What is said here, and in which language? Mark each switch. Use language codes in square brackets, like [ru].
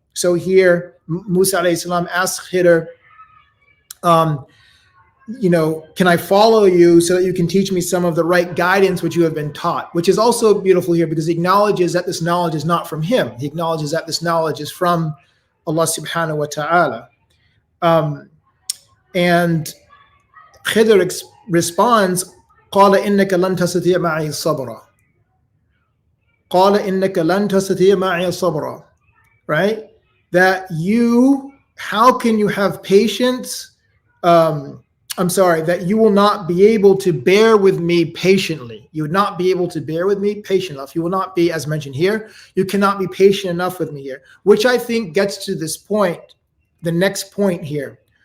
[en] So here Musa alayhi salam asks Khidr, can I follow you so that you can teach me some of the right guidance which you have been taught? Which is also beautiful here, because he acknowledges that this knowledge is not from him. He acknowledges that this knowledge is from Allah subhanahu wa ta'ala. And Khidr responds, [ar] قال إنك لن تستطيع معي صبرا. قال إنك لن تستطيع معي صبرا. [en] Right? That how can you have patience? That you will not be able to bear with me patiently. You would not be able to bear with me patient enough. You will not be, as mentioned here, you cannot be patient enough with me here, which I think gets to this point, the next point here.